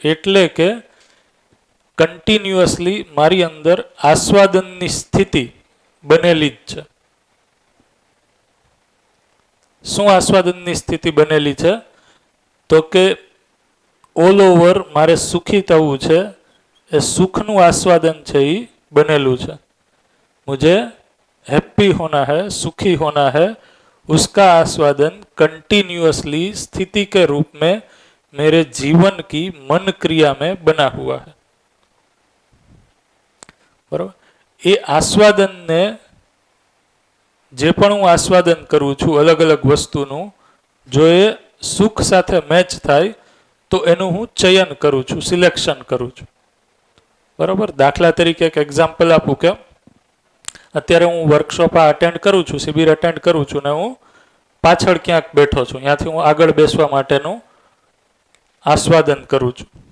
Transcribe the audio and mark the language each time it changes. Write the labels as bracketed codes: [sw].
[gu] એટલે કે કન્ટિન્યુઅસલી મારી અંદર આસ્વાદનની સ્થિતિ બનેલી જ છે. શું આસ્વાદનની સ્થિતિ બનેલી છે? તો કે ઓલ ઓવર મારે સુખી થવું છે, એ સુખનું આસ્વાદન છે એ બનેલું છે. [hi] मुझे हैप्पी होना है, सुखी होना है, उसका आस्वादन कंटिन्यूअसली स्थिति के रूप में मेरे जीवन की मन क्रिया में बना हुआ है. बराबर? [gu] એ આસ્વાદનને, જે પણ હું આસ્વાદન કરું છું અલગ અલગ વસ્તુનું, જો એ સુખ સાથે મેચ થાય તો એનું હું ચયન કરું છું, સિલેક્શન કરું છું. બરાબર? દાખલા તરીકે એક એક્ઝામ્પલ આપું કે અત્યારે હું વર્કશોપ અટેન્ડ કરું છું, શિબિર અટેન્ડ કરું છું ને હું પાછળ ક્યાંક બેઠો છું, ત્યાંથી હું આગળ બેસવા માટેનું આસ્વાદન કરું છું.